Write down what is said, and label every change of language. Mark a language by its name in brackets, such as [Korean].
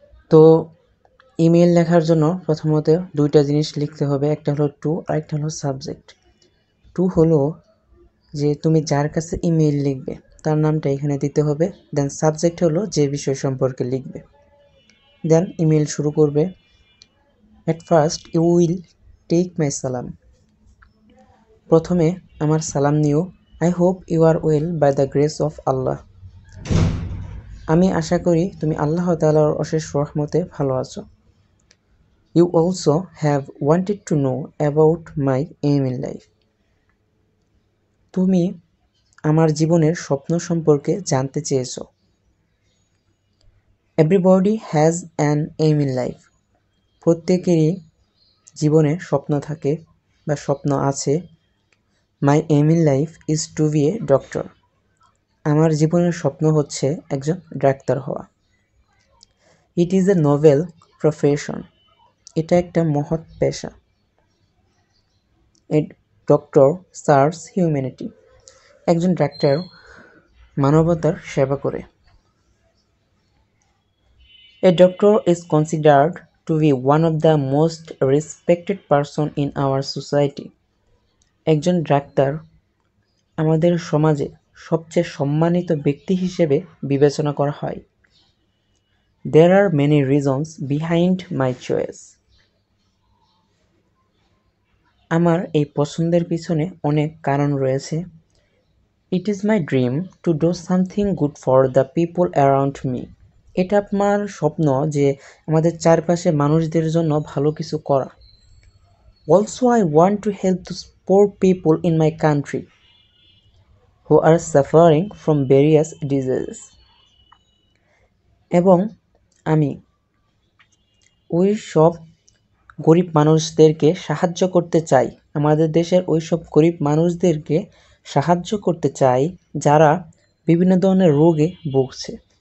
[Bangla] তো ইমেইল লেখার জন্য প্রথমত দুইটা জিনিস লিখতে হবে, একটা হলো টু আর একটা হলো সাবজেক্ট। টু হলো যে তুমি যার কাছে ইমেইল লিখবে তার নামটা এখানে দিতে হবে, দেন সাবজেক্ট হলো যে বিষয় সম্পর্কে লিখবে। দেন ইমেইল শুরু করবে। [English] At first you will take my salam. [Bangla] প্রথমে আমার সালাম নিও। [English] I hope you are well by the grace of Allah. [Bangla] আমি আশা করি তুমি আল্লাহ তাআলার অশেষ রহমতে ভালো আছো। [English] You also have wanted to know about my aim in life. [Bangla] তুমি আমার জীবনের স্বপ্ন সম্পর্কে জানতে চেয়েছো। [English] Everybody has an aim in life. [Bangla] প্রত্যেকেরই জীবনে স্বপ্ন থাকে বা স্বপ্ন আছে। [English] My aim in life is to be a doctor. [Bangla] আমার জীবনের স্বপ্ন হচ্ছে একজন ডাক্তার হওয়া। [English] It is a noble profession. [Bangla] এটা একটা মহৎ পেশা। [English] A doctor serves humanity. [Bangla] একজন ডাক্তার মানবতার সেবা করে। [English] A doctor is considered to be one of the most respected person in our society. [Bangla] একজন ডাক্তার আমাদের সমাজে সবচেয়ে সম্মানিত ব্যক্তি হিসেবে বিবেচনা করা হয়। [English] There are many reasons behind my choice. [Bangla] আমার এই পছন্দের পিছনে অনেক কারণ রয়েছে। [English] It is my dream to do something good for the people around me. [Bangla] এটা আমার স্বপ্ন যে আমাদের চারপাশে মানুষদের জন্য ভালো কিছু করা। [English] Also I want to help those poor people in my country who are suffering from various diseases. [Bangla] এবং আমি ওই সব গরিব মানুষদেরকে সাহায্য করতে চাই, আমাদের দেশের ওই সব গরিব মানুষদেরকে সাহায্য করতে চাই যারা বিভিন্ন ধরনের রোগে ভুগছে।